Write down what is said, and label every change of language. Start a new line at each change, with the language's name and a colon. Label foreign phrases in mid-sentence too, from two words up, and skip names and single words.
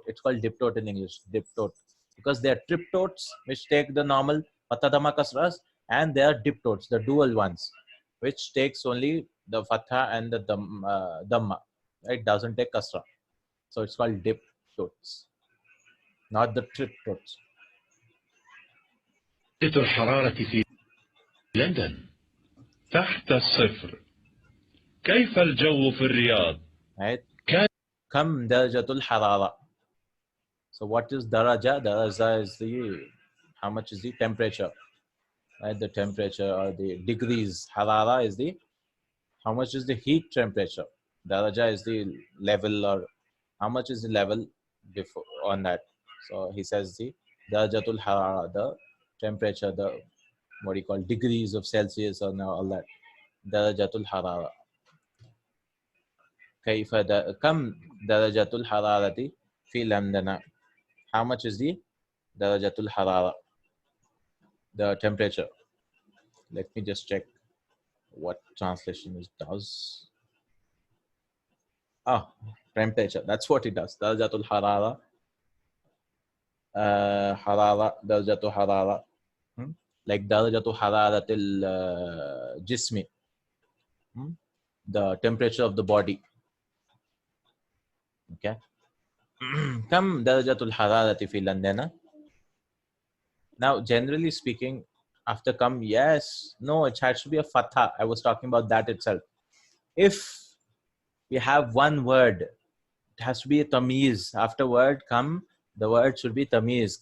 English: It's called diptote in English, diptote, because they are triptotes which take the normal fatha dhamma kasras, and they are diptotes, the dual ones, which takes only the fatha and the dhamma. It doesn't take kasra, so it's called diptotes, not the triptotes.
Arabic: الحرارة في لندن تحت الصفر. كيف الجو في الرياض؟
English: Right?
Arabic: كان كم درجة الحرارة.
English: So what is daraja? Daraja is the, how much is the temperature, right? The temperature or the degrees. Harara is the, how much is the heat temperature. Daraja is the level, or how much is the level before on that. So he says the
Arabic: درجة الحرارة,
English: the temperature, the, what do you call, degrees of Celsius or all that.
Arabic: درجة الحرارة. كم درجة الحرارة في لندن.
English: How much is the
Arabic: درجة الحرارة,
English: the temperature? Let me just check what translation it does. Ah, temperature. That's what it does.
Arabic: درجة الحرارة. حرارة، درجة الحرارة. Like درجة حرارة الجسم.
English: The temperature of the body. Okay.
Arabic: كم درجة الحرارة في لندن.
English: Now, generally speaking, after come, yes, no, it has to be a fatha. I was talking about that itself. If we have one word, it has to be a tamiz. After word come, the word should be tamiz.